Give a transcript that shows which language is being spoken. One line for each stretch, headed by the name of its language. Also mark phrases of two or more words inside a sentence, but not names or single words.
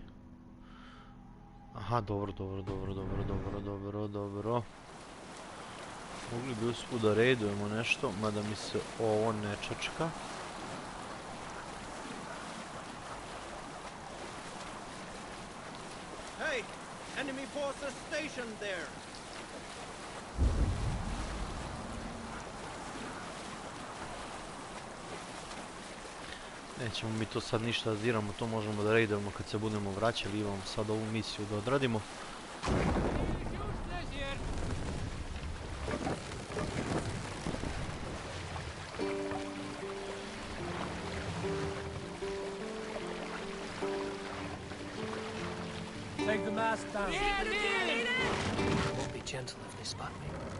Serbian: Aha, dobro. Mogli bi usput da redujemo nešto, mada mi se ovo ne čačka.
English: Hey, enemy forces stationed there.
Serbian: Nećemo mi to sad ništa da diramo, to možemo da raidujemo kad se budemo vraćali. Imamo sad ovu misiju da odradimo.
English: Take the mast down. Won't be gentle if they spot me.